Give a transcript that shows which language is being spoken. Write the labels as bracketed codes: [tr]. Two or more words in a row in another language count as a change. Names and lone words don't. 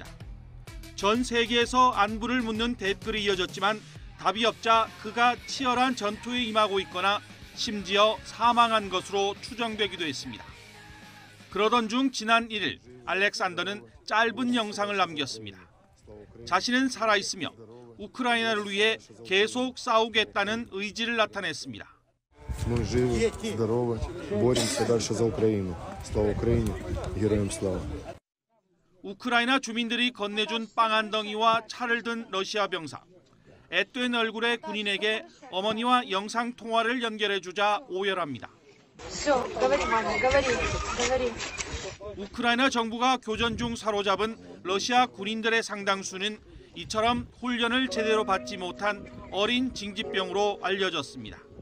[ko] 전 세계에서 안부를 묻는 댓글이 이어졌지만 답이 없자 그가 치열한 전투에 임하고 있거나 심지어 사망한 것으로 추정되기도 했습니다. 그러던 중 지난 1일 알렉산더는 짧은 영상을 남겼습니다. 자신은 살아있으며 우크라이나를 위해 계속 싸우겠다는 의지를 나타냈습니다. [ru] Мы живы, здоровы, боремся дальше за Украину. Слава Украине, героям слава. [ko] 우크라이나 주민들이 건네준 빵 한 덩이와 차를 든 러시아 병사. 앳된 얼굴의 군인에게 어머니와 영상 통화를 연결해 주자 오열합니다. 우크라이나 정부가 교전 중 사로잡은 러시아 군인들의 상당수는 이처럼 훈련을 제대로 받지 못한 어린 징집병으로 알려졌습니다.